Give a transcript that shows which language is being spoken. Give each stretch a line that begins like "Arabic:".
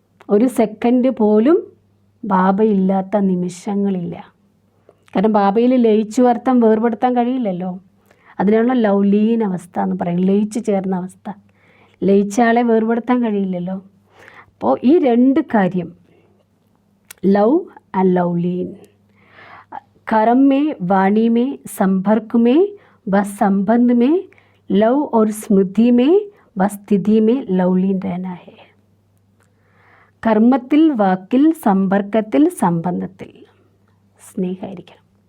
Malayalam: ഒരു സെക്കൻഡ് പോലും ബാബ ഇല്ലാത്ത നിമിഷങ്ങളില്ല. കാരണം ബാബയിൽ ലയിച്ചു വർത്താൻ വേർപെടുത്താൻ കഴിയില്ലല്ലോ. അതിനാണല്ലോ ലൗലീൻ അവസ്ഥ എന്ന് പറയും, ലയിച്ചു ചേർന്ന അവസ്ഥ. ലയിച്ച ആളെ വേർപെടുത്താൻ കഴിയില്ലല്ലോ. അപ്പോൾ ഈ 2 കാര്യം, ലവ് ആൻഡ് ലൗലീൻ,
Hindi: कर्म में, वाणी में, संपर्क में व संबंध में, लव और स्मृति में व स्थिति में लवलीन रहना है.
Malayalam: കർമ്മത്തിൽ, വാക്കിൽ, സമ്പർക്കത്തിൽ, സംബന്ധത്തിൽ സ്നേഹമായിരിക്കണം.